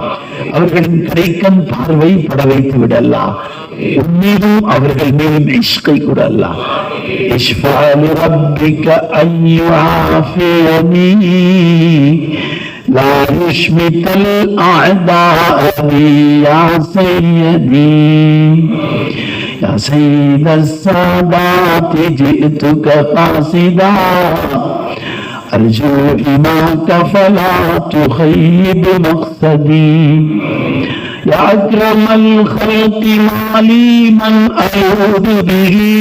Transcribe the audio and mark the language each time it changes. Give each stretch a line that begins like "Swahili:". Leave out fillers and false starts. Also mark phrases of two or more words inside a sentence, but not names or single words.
Tamil: அவர்களின் கிடைக்கும் பார்வை பட வைத்து விடலாம். உன்மீதும் அவர்கள் மீதும் இஷ்கை கூடலாம்.
Arabic: اشفع لربك أن يعافيني لا يشمت الأعداء يا سيدي يا سيد السادات جئتك قاصدا أرجو إماك فلا تخيب مقصدي يا أكرم الخلق ما لي من أعوذ به